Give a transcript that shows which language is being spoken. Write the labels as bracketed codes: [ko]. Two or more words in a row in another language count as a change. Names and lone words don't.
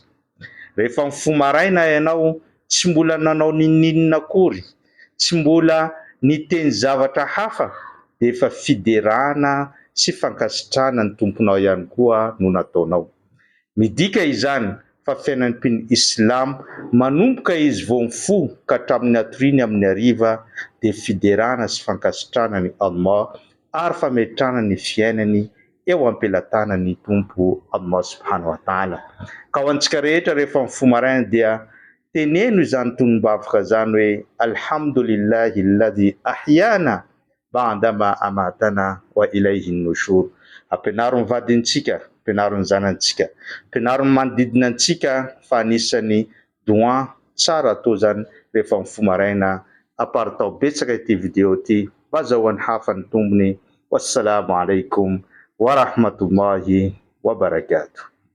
[mg] Rehefa mifoha maraina ianao tsy mbola nanao ninninona akory, tsy mbola niteny zavatra hafa, dia efa fiderana sy fankasitrahana ny tomponao ihany koa no nataonao. Midika izany fa fiainan'ny mpino Islam manomboka izy vao mifoha ka hatramin'ny hatoriany amin'ny hariva dia fiderana sy fankasitrahana ny Allah ary fametrahana ny fiainany eo ampelantanan'ny Tompo Allah [ar] سبحانه وتعالى. [mg] Ka ho antsika rehetra rehefa mifoha maraina dia teneno izany tolombavaka zany hoe [ar] الحمد لله الذي أحيانا بعد ما أماتنا وإليه النشور. [mg] Ampianaro ny vadintsika, ampianaro ny zanantsika, ampianaro ny manodidina antsika fa anisan'ny doa tsara atao zany rehefa mifoha maraina. Aparitao betsaka ity video ity mba azahoan'ny hafa ny tombony. [ar] والسلام عليكم ورحمة الله وبركاته.